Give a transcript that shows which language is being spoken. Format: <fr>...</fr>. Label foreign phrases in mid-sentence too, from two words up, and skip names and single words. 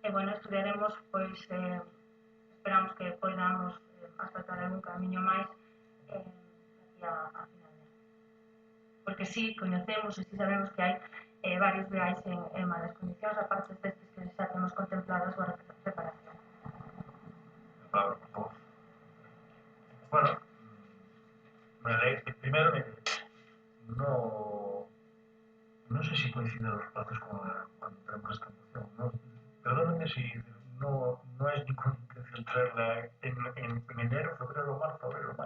<gl>E, bueno, estudiaremos, pois, esperamos que podamos asfaltar algún camiño máis aquí a final de ano. Porque sí, coñecemos e sí sabemos que hai varios viais en malas condicións, aparte destes que xa temos contemplado a súa reparación.</gl> <es>Claro, por favor. Bueno, primero, no sé si coinciden los plazos cuando tenemos esta moción. No, perdónenme si no es ninguna intención traerla en enero, febrero, marzo, abril o mayo.</es>